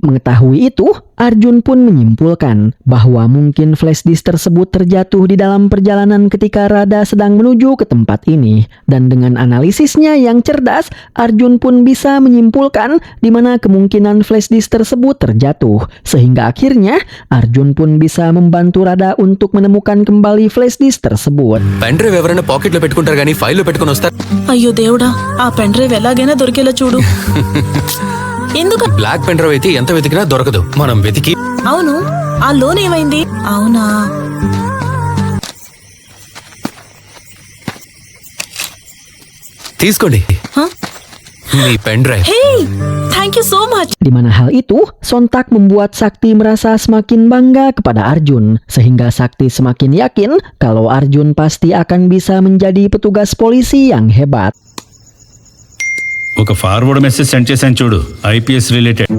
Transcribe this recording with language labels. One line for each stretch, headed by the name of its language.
Indonesian: Mengetahui itu, Arjun pun menyimpulkan bahwa mungkin flash disk tersebut terjatuh di dalam perjalanan ketika Rada sedang menuju ke tempat ini. Dan dengan analisisnya yang cerdas, Arjun pun bisa menyimpulkan di mana kemungkinan flash disk tersebut terjatuh. Sehingga akhirnya, Arjun pun bisa membantu Rada untuk menemukan kembali flash disk tersebut.
Telugu: Pen drive ఎవరైనా పాకెట్లో పెట్టుకుంటారు కానీ ఫైల్లో పెట్టుకుని వస్తారు. అయ్యో దేవుడా, ఆ పెన్ డ్రైవ్ ఎలాగైనా దొరికేలా చూడు. ఎందుకు? బ్లాక్ పెన్ డ్రైవ్ అయితే ఎంత వెతికినా దొరకదు. మనం వెతికి అవును, ఆ లోన్ ఏమైంది? అవునా, తీసుకోండి మీ pen drive.
English: Hey, thank you so much.
Indonesian: Di mana hal itu sontak membuat Sakti merasa semakin bangga kepada Arjun, sehingga Sakti semakin yakin kalau Arjun pasti akan bisa menjadi petugas polisi yang hebat.
Telugu: ఒక forward message send చేశాను చూడు, IPS related.